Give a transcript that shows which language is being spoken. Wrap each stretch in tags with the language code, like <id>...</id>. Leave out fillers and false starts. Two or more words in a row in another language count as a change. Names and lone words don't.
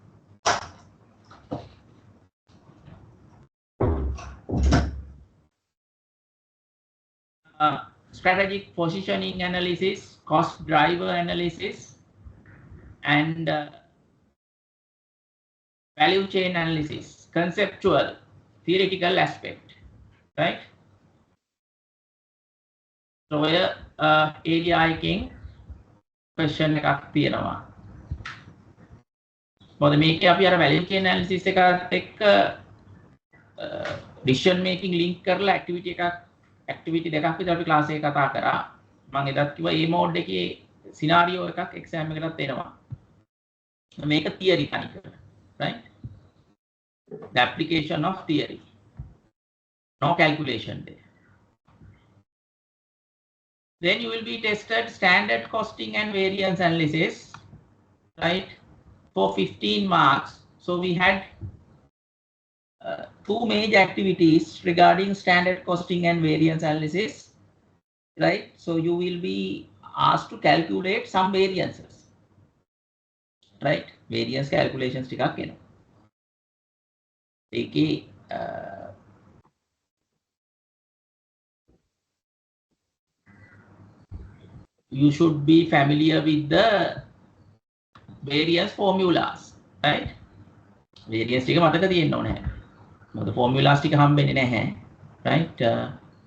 <en>Strategic positioning analysis, cost driver analysis, and value chain analysis, conceptual, theoretical aspect, right? So here ADI King question</en> <si>එකක් තියෙනවා. මොකද මේකේ අපි අර</si> <en>value chain analysis</en> <si>එකත් එක්ක</si> <en>decision making link</en> <si>කරලා activity දෙකක් විතර අපි class එකේ කතා කරා. මම එදත් කිව්වා මේ mode එකේ scenario එකක් exam එකකටත් එනවා. මේක theory තනිකර,</si> <en>right? The application of theory, no calculation there. Then you will be tested standard costing and variance analysis, right, for 15 marks. So we had 2 major activities regarding standard costing and variance analysis, right? So you will be asked to calculate some variances, right? Variance calculations</en> <si>ටිකක් එනවා.</si> <en>ඒකේ you should be familiar with the variance formulas, right?</en> <si>Variance ටික මතක තියෙන්න ඕනේ. මොකද formulas ටික හම්බෙන්නේ නැහැ, right?</si>